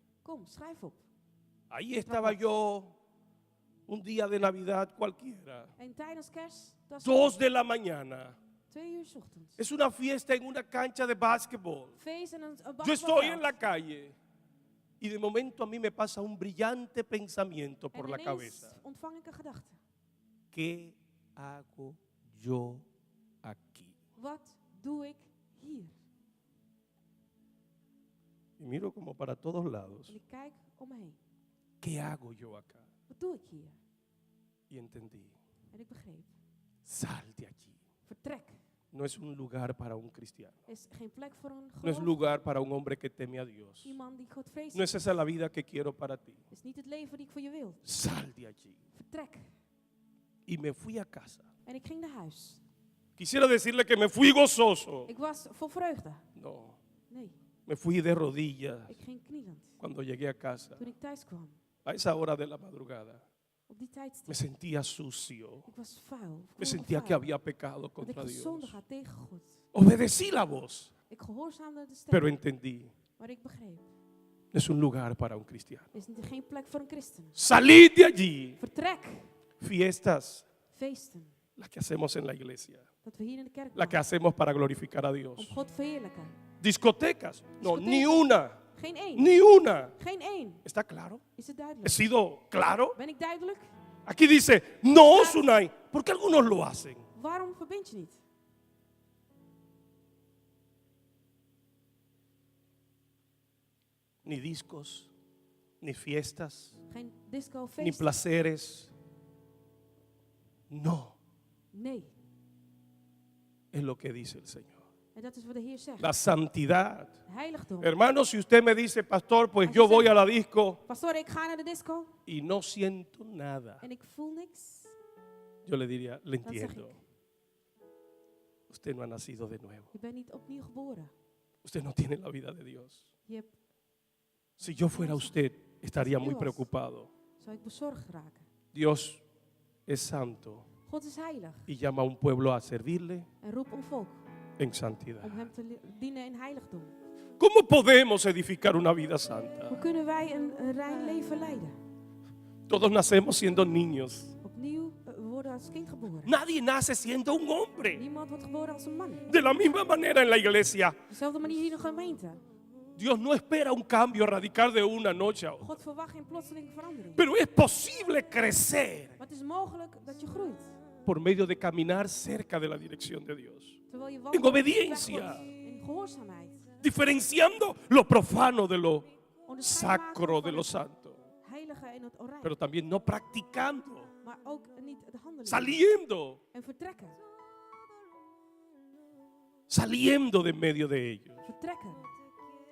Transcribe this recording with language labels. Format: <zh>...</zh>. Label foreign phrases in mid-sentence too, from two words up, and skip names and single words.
<nl>kom, schrijf op.</nl> <es>Ahí estaba yo un día de Navidad cualquiera,</es> <nl>En tijdens kerst, dat is</nl> <es>2 de la mañana.</es> <nl>2 uur 's ochtends.</nl> <es>Es una fiesta en una cancha de básquetbol.</es> <nl>Feest en een</nl> <es>Yo estoy en</es> <nl>basketbalveld.</nl> <es>la calle y de momento a mí me pasa un brillante pensamiento por</es> <nl>En</nl> <es>la</es> <nl>ineens</nl> <es>cabeza.</es> <nl>ontvang ik een gedachte.</nl> <es>¿Qué hago yo aquí?</es> <nl>Wat doe ik hier?</nl> <es>Y miro como para todos lados.</es> <nl>En ik kijk om me heen.</nl> <es>¿Qué hago yo acá?</es> <nl>Wat doe ik hier?</nl> <es>Y entendí.</es> <nl>En ik begreep.</nl> <es>Sal de allí.</es> <nl>Vertrek.</nl> <es>No es un lugar para un cristiano.</es> <nl>Is geen plek voor een</nl> <es>No es</es> <nl>geloof.</nl> <es>lugar para un hombre que teme a Dios.</es> <nl>Iemand die God vreest.</nl> <es>No es esa la vida que quiero para ti.</es> <nl>Is niet het leven die ik voor je wil.</nl> <es>Sal de allí.</es> <nl>Vertrek.</nl> <es>Y me fui a casa.</es> <nl>En ik ging naar huis.</nl> <es>Quisiera decirle que me fui gozoso.</es> <nl>Ik was vol vreugde.</nl> <es>No,</es> <nl>Nee,</nl> <es>me fui de rodillas</es> <nl>ik ging knielend.</nl> <es>cuando llegué a casa.</es> <nl>Toen ik thuis kwam.</nl> <es>A esa hora de la madrugada</es> <nl>Op die tijdstip.</nl> <es>me sentía sucio.</es> <nl>Ik was vuil.</nl> <es>Me sentía que había pecado</es> <nl>Dat ik</nl> <es>contra Dios.</es> <nl>gezondigd had tegen God.</nl> <es>Obedecí la voz,</es> <nl>Ik gehoorzaamde de stem.</nl> <es>pero entendí.</es> <nl>Maar ik begreep.</nl> <es>Es un lugar para un cristiano.</es> <nl>Er is geen plek voor een christen.</nl> <es>Salid de allí.</es> <nl>Vertrek.</nl> <es>Fiestas,</es> <nl>Feesten.</nl> <es>las que hacemos en la iglesia.</es> <nl>Dat we hier in de kerk</nl> <es>Las que</es> <nl>maken.</nl> <es>hacemos para glorificar a</es> <nl>Om</nl> <es>Dios.</es> <nl>God verheerlijken.</nl> <es>Discotecas. No,</es> <nl>Discotecas.</nl> <es>ni una.</es> <nl>Geen één.</nl> <es>Ni una.</es> <nl>Geen één.</nl> <es>¿Está claro?</es> <nl>Is het</nl> <es>¿He</es> <nl>duidelijk?</nl> <es>sido claro?</es> <nl>Ben ik duidelijk?</nl> <es>Aquí dice, no, Sunay, porque algunos lo hacen.</es> <nl>Waarom verbind je niet?</nl> <es>Ni discos, ni fiestas,</es> <nl>Geen disco,</nl> <es>ni</es> <nl>feest.</nl> <es>placeres. No,</es> <nl>Nee.</nl> <es>es lo que dice el Señor.</es> <nl>En dat is wat de Heer zegt.</nl> <es>La santidad.</es> <nl>Heiligdom.</nl> <es>Hermano, si usted me dice, pastor, pues</es> <nl>Als</nl> <es>yo</es> <nl>je</nl> <es>voy</es> <nl>zegt-</nl> <es>a la disco</es> <nl>Pastoor, ik ga naar de disco</nl> <es>y no siento nada,</es> <nl>en ik voel niks.</nl> <es>yo le diría, le</es> <nl>Dan zeg</nl> <es>entiendo. Usted no ha nacido de nuevo.</es> <nl>Je bent niet opnieuw geboren.</nl> <es>Usted no tiene la vida de Dios.</es> <nl>Je hebt,</nl> <es>Si yo fuera usted, estaría muy Dios. preocupado.</es> <nl>zou ik bezorgd raken.</nl> <es>Dios es santo</es> <nl>God is heilig</nl> <es>y llama a un pueblo a servirle</es> <nl>en roept een volk</nl> <es>en santidad.</es> <nl>om hem te dienen in heiligdom.</nl> <es>¿Cómo podemos edificar una vida santa?</es> <nl>Hoe kunnen wij een rein leven leiden?</nl> <es>Todos nacemos siendo niños.</es> <nl>Opnieuw, we worden als kind geboren.</nl> <es>Nadie nace siendo un hombre.</es> <nl>Niemand wordt geboren als een man.</nl> <es>De la misma manera en la iglesia,</es> <nl>Op dezelfde manier hier in de gemeente.</nl> <es>Dios no espera un cambio radical de una noche a otra.</es> <nl>God verwacht geen plotselinge verandering.</nl> <es>Pero es posible crecer</es> <nl>Maar het is mogelijk dat je groeit.</nl> <es>por medio de caminar cerca de la dirección de Dios.</es> <nl>Terwijl je</nl> <es>En</es> <nl>wandelt op de weg</nl> <es>obediencia.</es> <nl>Gods. In gehoorzaamheid.</nl> <es>Diferenciando lo profano de lo</es> <nl>Onderscheid maken</nl> <es>sacro, de</es> <nl>van</nl> <es>lo</es> <nl>het</nl> <es>santo.</es> <nl>heilige en het oranje.</nl> <es>Pero también no practicando,</es> <nl>Maar ook niet de handeling.</nl> <es>saliendo,</es> <nl>En vertrekken.</nl> <es>saliendo de en medio de ellos.</es>